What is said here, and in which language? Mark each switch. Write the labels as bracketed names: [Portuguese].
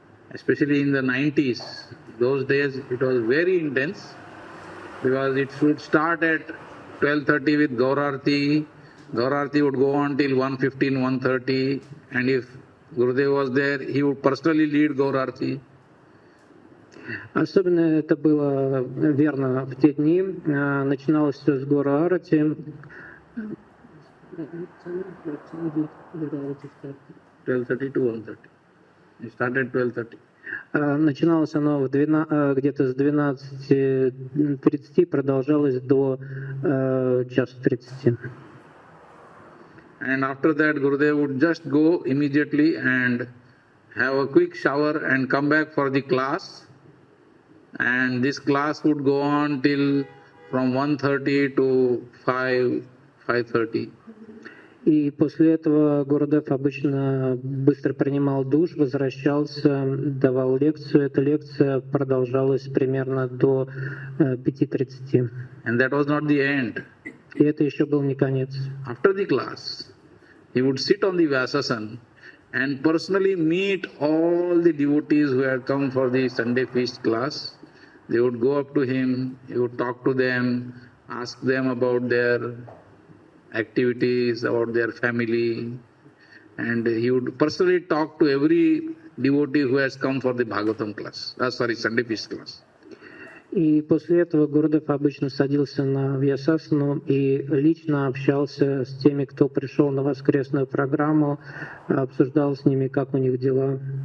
[English] Especially in the 90s, those days it was very intense because it should start at 12:30 with Gaurarti. Gaurarti would go on till 1:15, 1:30, and if Gurudev was there, he would personally lead Gaurarti. [Russian] Особенно это было верно в те дни. Начиналось все с Гуру Арати. [English] 12:30 to 1:30. It started 12:30. [Russian] Начиналось оно где-то с 12:30, продолжалось до 1:30. [English] And after that, Gurudev would just go immediately and have a quick shower and come back for the class. And this class would go on till from 1:30 to 5:30. [Russian] И после этого Гурудев обычно быстро принимал душ, возвращался, давал лекцию. Эта лекция продолжалась примерно до 5:30. [English] And that was not the end. [Russian] И это еще был не конец. [English] After the class, he would sit on the Vyasasana and personally meet all the devotees who had come for the Sunday feast class They would go up to him, he would talk to them, ask them about their activities, about their family, and he would personally talk to every devotee who has come for the Bhagavatam class, Sunday feast class. [Russian] И после этого Гурудев обычно садился на Вьясасану и лично общался с теми, кто пришел на воскресную программу, обсуждал с ними, как у них дела.